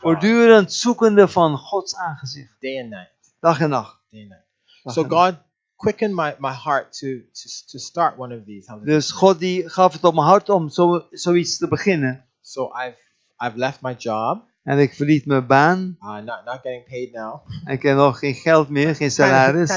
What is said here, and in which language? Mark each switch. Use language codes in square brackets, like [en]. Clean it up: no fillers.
[nl] Voortdurend zoekende van Gods aangezicht. [en] Day and night. [nl] Dag en nacht. [en] Day and night. [nl] Dag [en] So [nl] en nacht. [en] God quickened my heart to start one of these. [nl] Dus God die gaf het op mijn hart om zoiets te beginnen. [en] So I've left my job. [nl] En ik verliet mijn baan. [en] Not getting paid now. [nl] Ik heb nog geen geld meer, geen salaris.